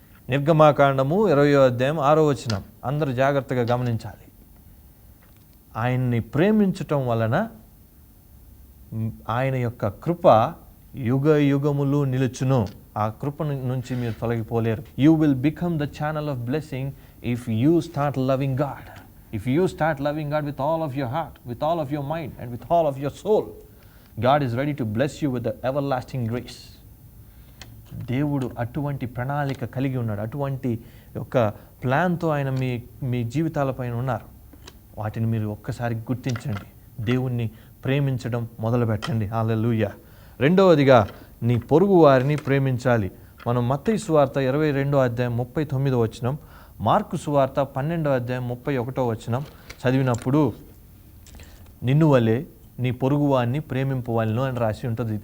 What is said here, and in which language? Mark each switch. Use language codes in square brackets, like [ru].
[te] నిర్గమాకాండము 20వ అధ్యాయం 6వ వచనం అందరూ జాగ్రత్తగా గమనించాలి. ఆయన్ని ప్రేమించటం వలన ఆయన యొక్క కృప యుగ యుగములు నిలుచును. ఆ కృప నుంచి మీరు తొలగిపోలేరు. [en] You will become the channel of blessing if you start loving God. If you start loving God with all of your heart, with all of your mind, and with all of your soul, God is ready to bless you with the everlasting grace. [te] దేవుడు అటువంటి ప్రణాళిక కలిగి ఉన్నాడు. అటువంటి ఒక ప్లాన్తో ఆయన మీ జీవితాలపైన ఉన్నారు. వాటిని మీరు ఒక్కసారి గుర్తించండి. దేవుణ్ణి ప్రేమించడం మొదలుపెట్టండి. హల్లెలూయా. రెండవదిగా, నీ పొరుగు వారిని ప్రేమించాలి. మనం మత్తయి సువార్త 22వ అధ్యాయం 39వ వచనం, మార్కు సువార్త 12వ అధ్యాయం 31వ వచనం చదివినప్పుడు, నిన్ను వలె నీ పొరుగువాన్ని ప్రేమింపవలెను అని రాసి ఉంటుంది.